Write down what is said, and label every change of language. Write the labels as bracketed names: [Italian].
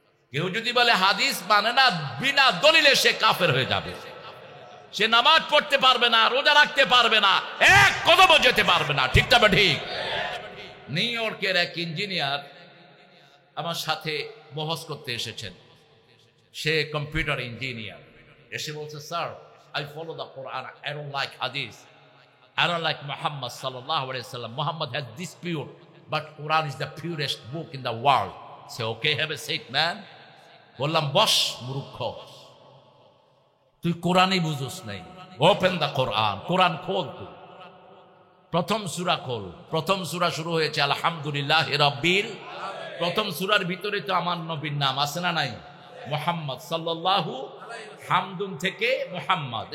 [Bangla] কেউ যদি বলে হাদিস মানে না, বিনা দলিলে সে কাফের হয়ে যাবে। সে নামাজ পড়তে পারবে না, রোজা রাখতে পারবে না, এক কদমও যেতে পারবে না। ঠিক না? ঠিক। নিউ ইয়র্কের এক ইঞ্জিনিয়ার আমার সাথে বহস করতে এসেছেন। সে কম্পিউটার ইঞ্জিনিয়ার। এসে বলছে, [English] Sir, I follow the Quran. I don't like hadith. I don't like Muhammad sallallahu alaihi wasallam. Muhammad has dispute, but Quran is the purest book in the world. Say, okay, have a seat, man. [Bangla] বললাম, বস মূর্খ, তুই কোরআনই বুঝোস নাই। [English] Open the Quran. [Bangla] কোরআন খোল, তুই প্রথম সূরা খোল। প্রথম সূরা শুরু হয়েছে আলহামদুলিল্লাহি রাব্বিল। প্রথম সূরার ভিতরে তো আমার নবীর নাম আছে না নাই? মুহাম্মদ সাল্লাল্লাহু, হামদুন থেকে মুহাম্মদ।